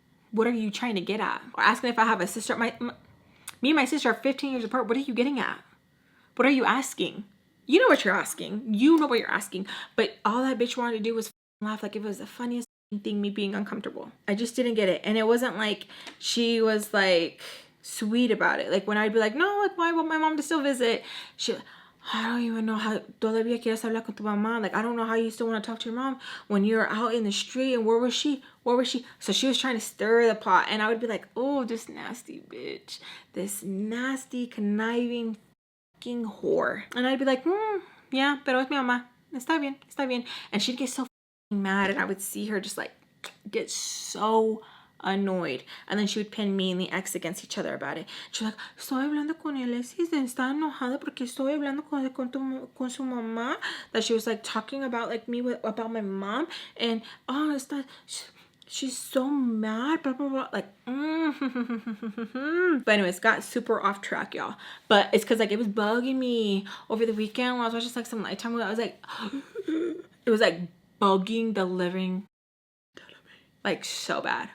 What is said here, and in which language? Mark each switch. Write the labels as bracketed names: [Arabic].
[English] What are you trying to get at? Or asking if I have a sister. Me and my sister are 15 years apart. What are you getting at? What are you asking? You know what you're asking. You know what you're asking. But all that bitch wanted to do was laugh like it was the funniest thing, me being uncomfortable. I just didn't get it. And it wasn't like she was like sweet about it. Like when I'd be like, no, like why want my mom to still visit? She, I don't even know how [Spanish] todavía quieres hablar con tu mamá. [English] Like I don't know how you still want to talk to your mom when you're out in the street. And where was she? Where was she? So she was trying to stir the pot, and I would be like, oh, this nasty bitch, this nasty conniving fucking whore. And I'd be like, yeah, [Spanish] pero es mi mamá. Está bien, está bien. [English] And she'd get so mad, and I would see her just like get so annoyed, and then she would pin me and the ex against each other about it. She's like, [Spanish] estoy hablando con Alexis, está enojada porque estoy hablando con su mamá. [English] That she was like talking about like me about my mom, and oh, está, she's so mad, blah blah blah, like But anyways, got super off track, y'all. But it's because like it was bugging me over the weekend when I was watching like some Nighttime. I was like it was like bugging the living like so bad.